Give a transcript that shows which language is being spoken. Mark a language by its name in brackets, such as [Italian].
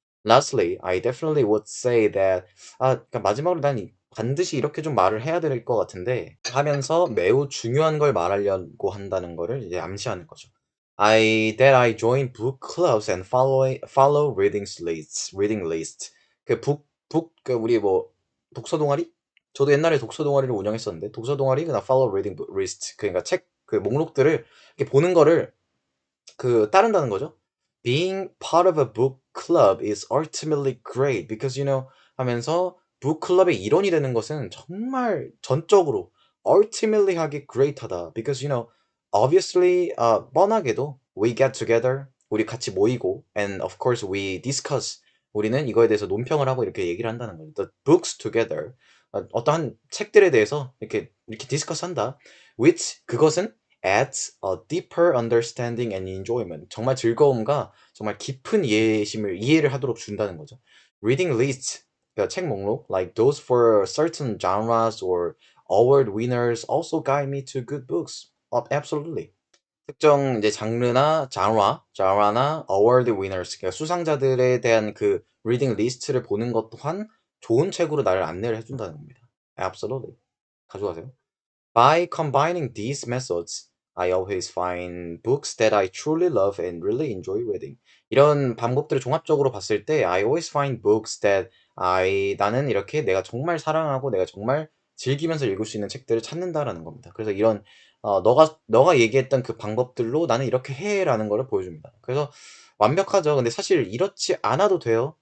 [English] Lastly, I definitely would say that [Korean] 그러니까 마지막으로 난 반드시 이렇게 좀 말을 해야 될 것 같은데 하면서 매우 중요한 걸 말하려고 한다는 거를 이제 암시하는 거죠. [English] I join book clubs and follow reading lists. [Korean] 그 우리 뭐 독서 동아리? 저도 옛날에 독서 동아리를 운영했었는데 독서 동아리 그냥 [English] follow reading list [Korean] 그러니까 책 그 목록들을 이렇게 보는 거를 따른다는 거죠. [English] Being part of a book club is ultimately great because 하면서 [Korean] book club의 일원이 되는 것은 정말 전적으로 ultimately 하기 great하다. [English] Because obviously [Korean] 뻔하게도 [English] we get together [Korean] 우리 같이 모이고 [English] and of course we discuss [Korean] 우리는 이거에 대해서 논평을 하고 이렇게 얘기를 한다는 거죠. [English] The books together [Korean] 어떠한 책들에 대해서 이렇게 디스커스 한다. [English] which [Korean] 그것은 [English] adds a deeper understanding and enjoyment. [Korean] 정말 즐거움과 정말 깊은 이해를 하도록 준다는 거죠. [English] Reading lists, [Korean] 그러니까 책 목록, [English] like those for certain genres or award winners also guide me to good books. Absolutely. [Korean] 특정 이제 장르나 award winners, 그러니까 수상자들에 대한 그 reading 리스트를 보는 것 또한 좋은 책으로 나를 안내를 해준다는 겁니다. [English] Absolutely. [Korean] 가져가세요. [English] By combining these methods, I always find books that I truly love and really enjoy reading. [Korean] 이런 방법들을 종합적으로 봤을 때, [English] I always find books that [Korean] 나는 이렇게 내가 정말 사랑하고 내가 정말 즐기면서 읽을 수 있는 책들을 찾는다라는 겁니다. 그래서 이런, 너가 얘기했던 그 방법들로 나는 이렇게 해라는 거를 보여줍니다. 그래서 완벽하죠. 근데 사실 이렇지 않아도 돼요.